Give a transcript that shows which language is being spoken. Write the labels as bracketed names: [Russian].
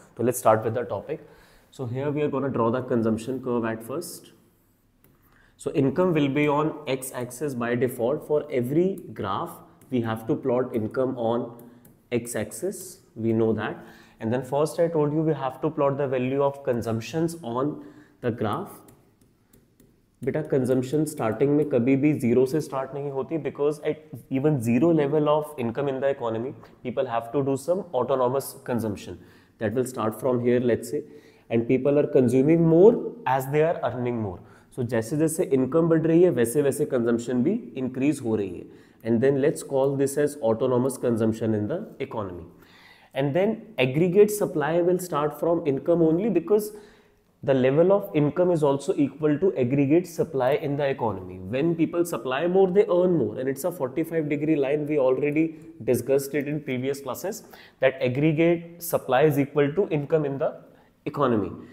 [English] So let's start with the topic. So here we are going to draw the consumption curve at first. So income will be on x-axis by default. For every graph we have to plot income on x-axis, we know that. And then first I told you we have to plot the value of consumptions on the graph. [Hindi] बेटा consumption starting में कभी भी zero से start नहीं होती [English] Because at even zero level of income in the economy people have to do some autonomous consumption that will start from here let's say and people are consuming more as they are earning more. [Hindi] सो जैसे जैसे income बढ़ रही है वैसे वैसे consumption भी increase हो रही है [English] And then let's call this as autonomous consumption in the economy. And then aggregate supply will start from income only because the level of income is also equal to aggregate supply in the economy. When people supply more, they earn more, and it's a 45-degree line. We already discussed it in previous classes that aggregate supply is equal to income in the economy.